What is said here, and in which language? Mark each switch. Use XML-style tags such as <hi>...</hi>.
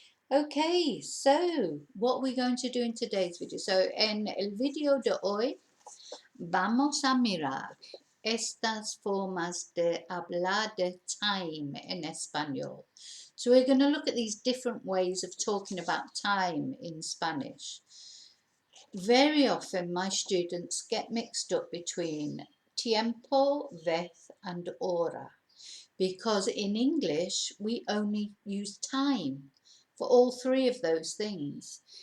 <en>Okay, so what are we going to do in today's video?</en> <es>So en el video de hoy vamos a mirar estas formas de hablar de time en español.</es> <en>So we're going to look at these different ways of talking about time in Spanish. Very often my students get mixed up between tiempo, vez and hora, because in English we only use time for all three of those things.</en>